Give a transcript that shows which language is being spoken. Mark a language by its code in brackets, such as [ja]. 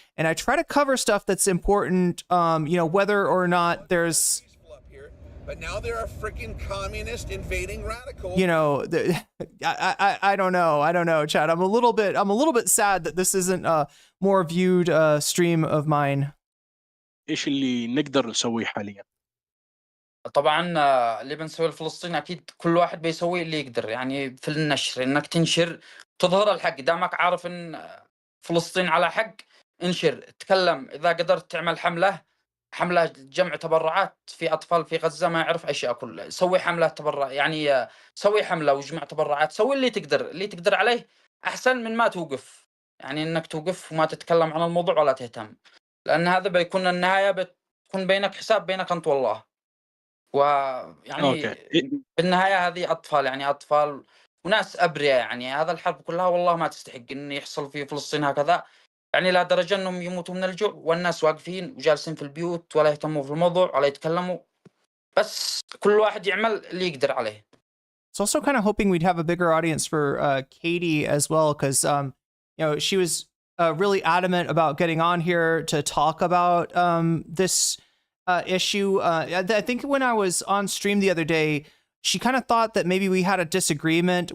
[en] And I try to cover stuff that's important, whether or not there's... But now there are freaking communist invading radicals. I don't know, Chad. I'm a little bit sad that this isn't a more viewed stream of mine. [ar] ايش اللي نقدر نسويه حاليا؟ طبعا اللي بنسويه الفلسطيني اكيد كل واحد بيسوي اللي يقدر، يعني في النشر انك تنشر تظهر الحق، دامك عارف ان فلسطين على حق انشر تكلم. اذا قدرت تعمل حملة جمع تبرعات في أطفال في غزة ما يعرف أشياء كلها، سوي حملة تبرع، يعني سوي حملة وجمع تبرعات، سوي اللي تقدر عليه أحسن من ما توقف، يعني إنك توقف وما تتكلم عن الموضوع ولا تهتم، لأن هذا بيكون النهاية بتكون بينك حساب بينك أنت والله. ويعني في النهاية هذه أطفال، يعني أطفال وناس أبرياء، يعني هذا الحرب كلها والله ما تستحق إن يحصل في فلسطين هكذا، يعني لا درجة أنهم يموتوا من الجوع والناس واقفين وجالسين في البيوت ولا يهتموا في الموضوع ولا يتكلموا، بس كل واحد يعمل اللي يقدر عليه. [en] It's also kind of hoping we'd have a bigger audience for Katie as well, because she was really adamant about getting on here to talk about this issue. I think when I was on stream the other day, she kind of thought that maybe we had a disagreement.